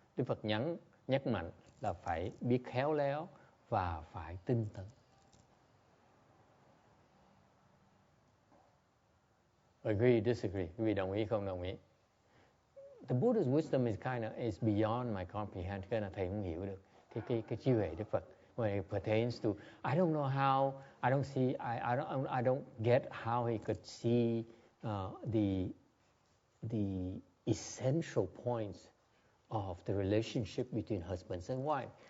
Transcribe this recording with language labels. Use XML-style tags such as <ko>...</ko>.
<vi>Đức Phật nhắc mạnh là phải biết khéo léo và phải tinh tấn.</vi> <en>Agree, disagree?</en> <vi>Quý vị đồng ý không đồng ý?</vi> <en>The Buddha's wisdom is beyond my comprehension.</en> <vi>Cái là thầy không hiểu được cái trí huệ Đức Phật.</vi> <en>When it pertains to, I don't know how, I don't get how he could see the essential points of the relationship between husbands and wife.</en>